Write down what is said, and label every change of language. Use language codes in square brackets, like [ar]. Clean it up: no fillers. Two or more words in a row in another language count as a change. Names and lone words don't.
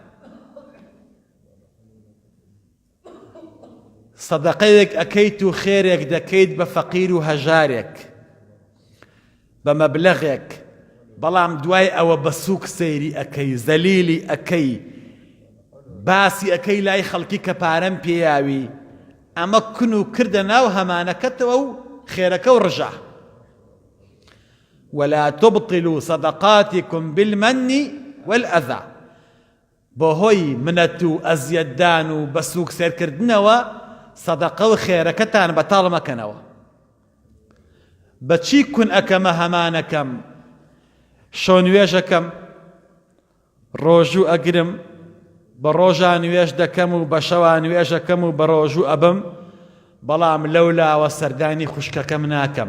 [ckb] سەدەقەیەک ئەکەیت و خێرێک دەکەیت بە فەقیر و هەژارێک بە مەبلەغێک، بەڵام دوای ئەوە بە سووک سەیری ئەکەی، زەلیلی ئەکەی، باسی ئەکەی لای خەڵکی کە پارەم پێیاوی. ئەمە کون و کردە ناو هەمانەکەتەوە و خێرەکە و ڕژە. [ar] ولا تبطلوا صدقاتكم بالمن والأذى. [ckb] بۆ هۆی منەت و ئەزیەتدان و بە سووک سێرکردنەوە سەدەقە و خێرەکەتان بەتاڵ مەکەنەوە. بەچی کون ئەکەمە هەمانەکەم؟ شۆ نوێژەکەم، ڕۆژوو ئەگرم، بە ڕۆژان نوێژ دەکەم و بە شەوان نوێژەکەم و بە ڕۆژوو ئەبم، بەڵام لەولاوە سەردانی خوشکەکەم ناکەم.